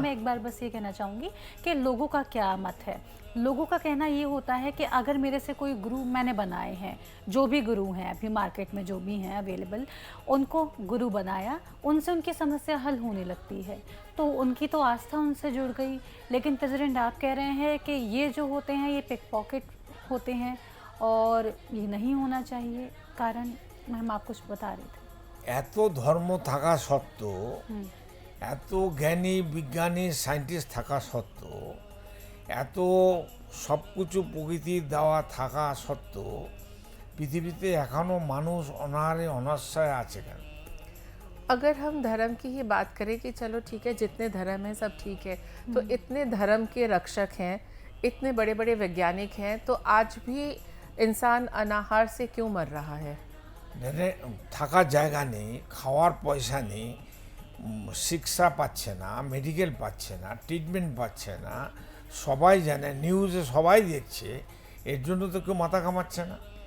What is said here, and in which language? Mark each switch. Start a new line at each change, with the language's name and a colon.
Hindi: मैं एक बार बस ये कहना चाहूँगी कि लोगों का क्या मत है। लोगों का कहना ये होता है कि अगर मेरे से कोई गुरु मैंने बनाए हैं, जो भी गुरु हैं अभी मार्केट में जो भी हैं अवेलेबल, उनको गुरु बनाया, उनसे उनकी समस्या हल होने लगती है, तो उनकी तो आस्था उनसे जुड़ गई। लेकिन प्रेसिडेंट आप कह रहे हैं कि ये जो होते हैं ये पिक पॉकेट होते हैं और ये नहीं होना चाहिए? कारण हम आप कुछ बता रहे थे।
Bangla: এত ধর্ম থাকা সত্ত্বেও, এত জ্ঞানী বিজ্ঞানী সায়েন্টিস্ট থাকা সত্ত্বেও, এত সব কিছু প্রকৃতির দেওয়া থাকা সত্ত্বেও পৃথিবীতে এখনও মানুষ অনাহারে অনাশ্রয় আছে কেন?
Hindi: अगर हम धर्म की ही बात करें कि चलो ठीक है, जितने धर्म हैं सब ठीक है, तो इतने धर्म के रक्षक हैं, इतने बड़े बड़े वैज्ञानिक हैं, तो आज भी इंसान अनाहार से क्यों मर रहा है?
Bangla: মানে থাকার জায়গা নেই, খাওয়ার পয়সা নেই, চিকিৎসা পাচ্ছে না, মেডিকেল পাচ্ছে না, ট্রিটমেন্ট পাচ্ছে না, সবাই জানে, নিউজে সবাই দেখছে, এর জন্য তো কেউ মাথা ঘামাচ্ছে না।